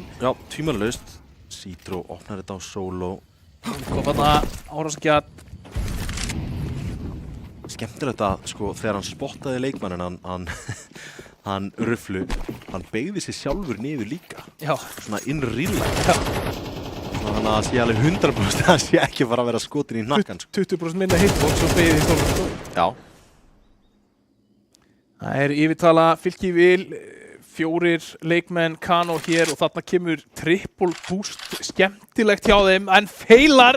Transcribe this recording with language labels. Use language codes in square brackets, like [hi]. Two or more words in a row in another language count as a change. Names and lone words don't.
[is] Já, tvímælalaust. Citro opnar þetta á solo. Og þarna árásakjart. Skemmtilegt að sko þegar hann spottaði leikmanninn hann Rufflu, hann beygði sig sjálfur niður líka. Já. Svona [en] in real life. [is] Já. Þannig að það sé alveg 100% að það sé ekki bara að vera skotin í hnakkan. 20% minna hitbox og beygði í Já. Það er yfirtala Fylki vil, 4 leikmenn Kano hér og þarna kemur [en] triple boost, [is] skemmtilegt hjá þeim en feilar.